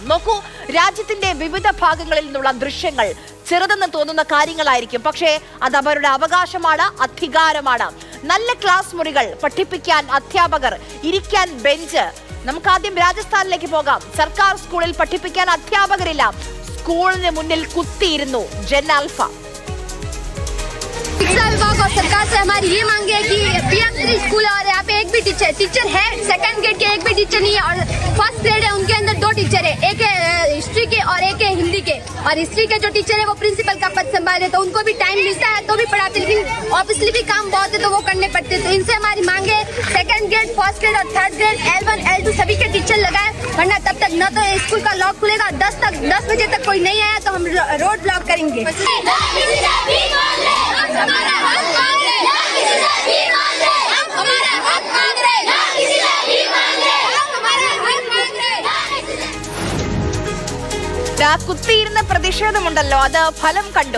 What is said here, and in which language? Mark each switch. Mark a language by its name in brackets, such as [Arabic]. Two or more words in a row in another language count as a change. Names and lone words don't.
[Malayalam] നോക്കൂ, രാജ്യത്തിന്റെ വിവിധ ഭാഗങ്ങളിൽ നിന്നുള്ള ദൃശ്യങ്ങൾ ചെറുതെന്ന് തോന്നുന്ന കാര്യങ്ങളായിരിക്കും, പക്ഷേ അത് അവരുടെ അവകാശമാണ്, അധികാരമാണ്. നല്ല ക്ലാസ് മുറികൾ, പഠിപ്പിക്കാൻ അധ്യാപകർ, ഇരിക്കാൻ ബെഞ്ച്. നമുക്ക് ആദ്യം രാജസ്ഥാനിലേക്ക് പോകാം. സർക്കാർ സ്കൂളിൽ പഠിപ്പിക്കാൻ അധ്യാപകരില്ല. സ്കൂളിന് മുന്നിൽ കുത്തിയിരുന്നു [English] Gen Alpha. [Hindi] शिक्षा विभाग और सरकार से हमारी ये मांग है कि PM3 स्कूल और यहाँ पे एक भी टीचर है, [English] second grade [Hindi] के एक भी टीचर नहीं है और [English] first grade [Hindi] है उनके अंदर 2 टीचर है, एक है हिस्ट्री के और एक है हिंदी के। और हिस्ट्री के जो टीचर है वो प्रिंसिपल का पद संभाले, तो उनको भी टाइम मिलता है तो भी पढ़ाते, लेकिन ऑब्वियसली भी काम बहुत है तो वो करने पड़ते हैं। तो इनसे हमारी मांग है [English] second grade, first grade [Hindi] और [English] third grade L1 L2 [Hindi] सभी के टीचर लगाए, वरना तब तक न तो स्कूल का लॉक खुलेगा, 10 बजे तक कोई नहीं आया तो हम [English] road block [Hindi] करेंगे। [Malayalam] കുത്തിയിരുന്ന പ്രതിഷേധമുണ്ടല്ലോ, അത് ഫലം കണ്ടു.